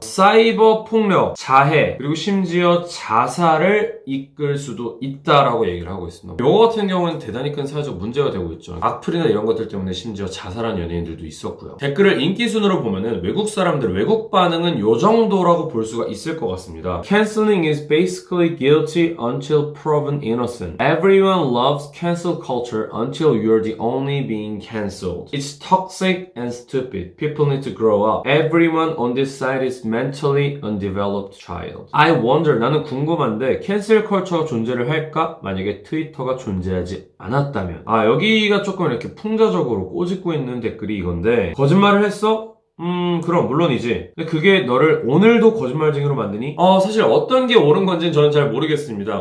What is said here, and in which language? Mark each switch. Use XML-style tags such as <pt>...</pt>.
<ko>사이버 폭력, 자해, 그리고 심지어 자살을 이끌 수도 있다라고 얘기를 하고 있습니다. 이거 같은 경우는 대단히 큰 사회적 문제가 되고 있죠. 악플이나 이런 것들 때문에 심지어 자살한 연예인들도 있었고요. 댓글을 인기 순으로 보면은 외국 사람들, 외국 반응은 요 정도로 라고 볼 수가 있을 것 같습니다.</ko> <en>Canceling is basically guilty until proven innocent. Everyone loves cancel culture until you're the only being cancelled. It's toxic and stupid. People need to grow up. Everyone on this side is mentally undeveloped child. I wonder,</en> <ko>나는 궁금한데 cancel culture가 존재를 할까? 만약에 트위터가 존재하지 않았다면. 여기가 조금 이렇게 풍자적으로 꼬집고 있는 댓글이 이건데, 거짓말을 했어? 그럼 물론이지. 근데 그게 너를 오늘도 거짓말쟁이로 만드니? 사실 어떤 게 옳은 건지는 저는 잘 모르겠습니다.</ko>